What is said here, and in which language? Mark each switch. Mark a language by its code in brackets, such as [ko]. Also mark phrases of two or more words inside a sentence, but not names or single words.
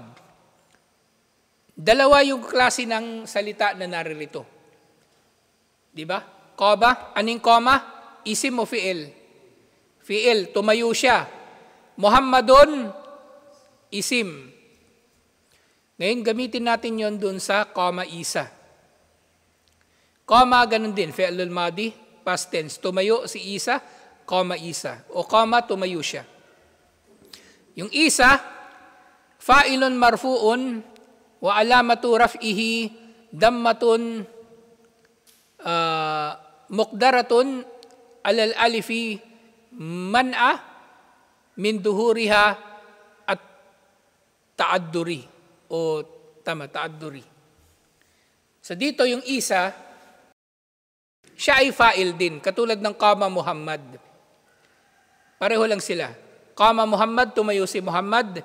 [tl] Dalawa yung klase ng salita na naririto. Di ba? Kama, aning kama? [ar] اسم أو فعل؟ فعل, [tl] tumayo siya. [ar] محمدٌ، اسم. [tl] Ngayon, gamitin natin yon dun sa [ar] قام عيسى. [tl] Kama, ganun din, [ar] فعل ماضي, [en] past tense. [tl] Tumayo si isa, [ar] قام عيسى. [tl] O kama, tumayo siya. Yung isa, [ar] فاعلٌ مرفوعٌ، وعلامة رفعه، ضمةٌ، مقدرةٌ، على الألف، منع، من ظهورها, التعذر. أو التعذر. [tl] So dito yung isa, siya ay fa'il din, katulad ng [ar] قام محمد. [tl] Pareho lang sila. [ar] قام محمد, [tl] tumayo si Muhammad.